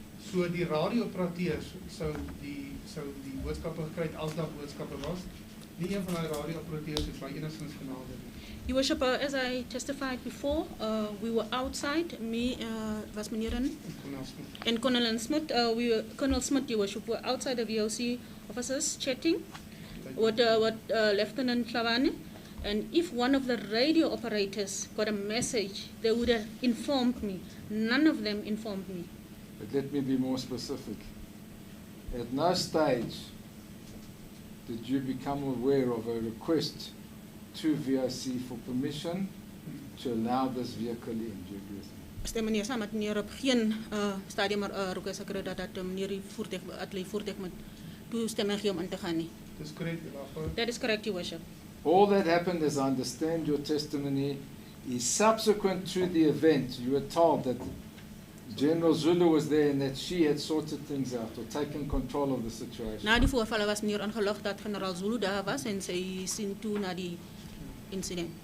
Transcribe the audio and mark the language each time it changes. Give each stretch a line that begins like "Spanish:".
Afrikaans: So die radio-operateurs sou die boodskappe gekry het as daar boodskappe was. Nie een van daai radio-operateurs het my enigstens genader nie.
English: Your Worship, as I testified before, we were outside, me,
Afrikaans: was meneer in,
English: Colonel Smit. and Colonel Smith, Colonel Smith, Your Worship, were outside the VOC officers chatting with Lieutenant Chavane. And if one of the radio operators got a message, they would have informed me. None of them informed me. But let me be more specific. At no stage did you become aware of a request to VOC for permission to allow this vehicle in. Do you agree with me?
Afrikaans: Stem meneer saam met meneer op geen stadium request gekry dat meneer die voertuig met toestemming gee om in te gaan nie. Dis korrek, Julle Afgevaardigde.
English: That is correct, Your Worship. All that happened, as I understand your testimony, is subsequent to the event. You were told that General Zulu was there and that she had sorted things out or taken control of the situation.
Afrikaans: Na die voorvalle was meneer ingelig dat generaal Zulu daar was en sy sien toe na die incident.